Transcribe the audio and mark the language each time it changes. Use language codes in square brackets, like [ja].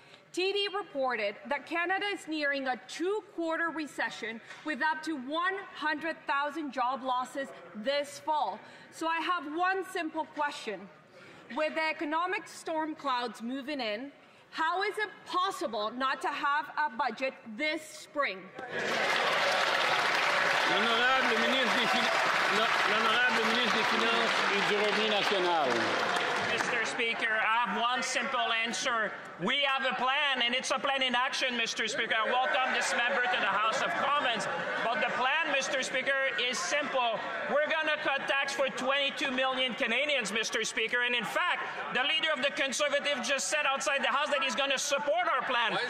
[en] TD reported that Canada is nearing a two-quarter recession with up to 100,000 job losses this fall. So I have one simple question. With the economic storm clouds moving in, how is it possible not to have a budget this spring? [fr] L'honorable ministre des Finances et du Revenu national. [en] Mr. Speaker, I have one simple answer. We have a plan, and it's a plan in action, Mr. Speaker. I welcome this member to the House of Commons, but the plan plan, Mr. Speaker, is simple. We're going to cut tax for 22 million Canadians, Mr. Speaker. And in fact, the leader of the Conservatives just said outside the House that he's going to support our plan.